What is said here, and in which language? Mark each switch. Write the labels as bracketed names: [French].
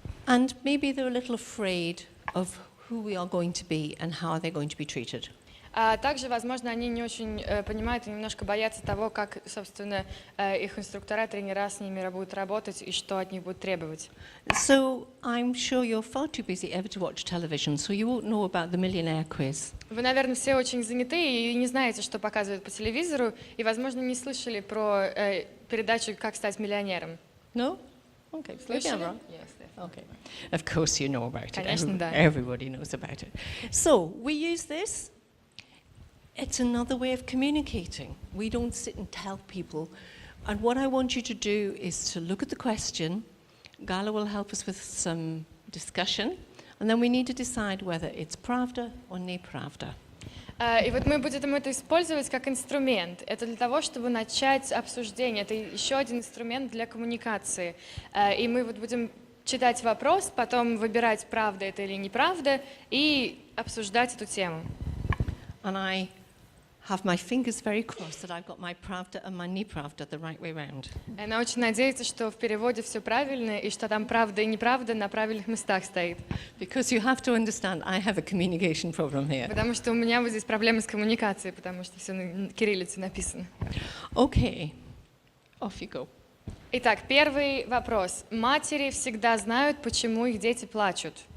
[English] And maybe they're a little afraid of who we are going to be and how they're going to be treated. [Russian] А также, возможно, они не очень понимают и немножко боятся того, как, собственно, их инструктора, тренера с ними будут работать и что от них будут требовать. [English] So I'm sure you're far too busy ever to watch television, so you won't know about the millionaire quiz. [Russian] Вы, наверное, все очень заняты и не знаете, что показывают по телевизору, и, возможно, не слышали про передачу «Как стать миллионером». [English] No? Okay. Maybe I'm [Russian] Слышали? [English] wrong. Okay. Of course you know about it. [Russian] Конечно, да. [English] Everybody knows about it. So we use this. It's another way of communicating. We don't sit and tell people. And what I want you to do is to look at the question. Gala will help us with some discussion. And then we need to decide whether it's [Russian] правда [English] or [Russian] неправда. И вот мы будем это использовать как инструмент. Это для того, чтобы начать обсуждение. Это еще один инструмент для коммуникации. И мы вот будем читать вопрос, потом выбирать, правда это или неправда, и обсуждать эту тему. And I have my fingers very crossed that I've got my pravda and my nepravda the right way round. Она очень надеется, что в переводе все правильно, и что там правда и неправда на правильных местах стоит. Because you have to understand, I have a communication problem here. Потому что у меня вот здесь проблемы с коммуникацией, потому что все на кириллице написано. [English] Okay, off you go. [Russian] Итак, первый вопрос. Матери всегда знают, почему их дети плачут.